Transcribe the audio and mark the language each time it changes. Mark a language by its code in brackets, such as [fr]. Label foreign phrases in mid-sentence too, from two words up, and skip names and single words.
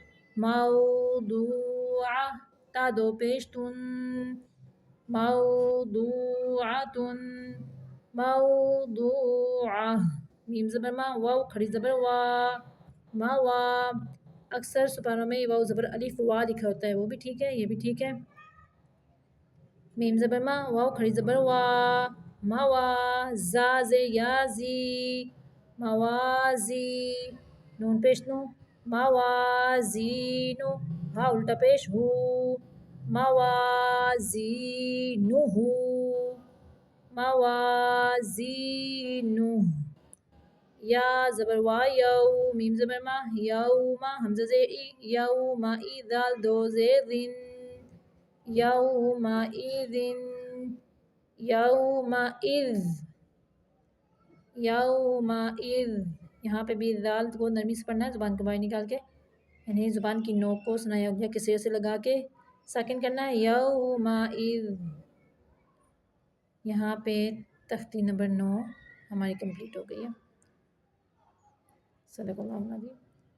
[ur] موضوعہ تا دو پیش تن موضوعۃ موضوعہ میم زبر ما واو کھڑی زبر وا موا اکثر سپاروں میں واو زبر الف وا لکھا ہوتا ہے وہ بھی ٹھیک ہے یہ بھی ٹھیک ہے میم زبر ما واو کھڑی زبر وا موا زا زیر یا زی موازی نون پیش نو موازینو ہا الٹا پیش ہو موازینہ موازینہ یا زبر وا یو میم زبر ما یوما حمزہ زیر ای یوما ای دال دو زیر ذن [ar] یوما اذن یوما اذ یوما اذ [ur] یہاں پہ بھی دال کو نرمی سے پڑھنا ہے زبان کو باہر نکال کے یعنی زبان کی نوک کو سنایا گیا کے سرے سے لگا کے ساکن کرنا ہے [ar] یوما اذ [ur] یہاں پہ تختی نمبر 9 ہماری کمپلیٹ ہو گئی ہے [ar] صدق اللہ العظیم